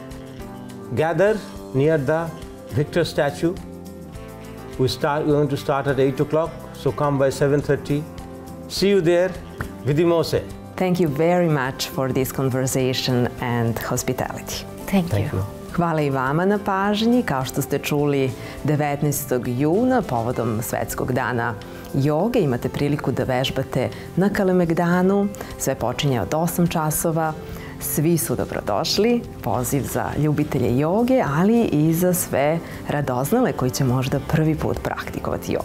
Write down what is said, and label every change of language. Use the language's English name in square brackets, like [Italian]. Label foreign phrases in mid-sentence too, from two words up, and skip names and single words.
[English] Gather near the Victor statue. We're going to start at 8 o'clock, so come by 7:30. See you there. Vidimose. Thank you very much for this conversation and hospitality. Thank you. [Serbian] Hvala i vama na pažnji. Kao što ste čuli, 19. juna, povodom Svetskog dana joge, imate priliku da vežbate na Kalemegdanu. Sve počinje od 8 časova. Svi su dobrodošli. Poziv za ljubitelje joge, ali i za sve radoznale koji će možda prvi put praktikovati jogu.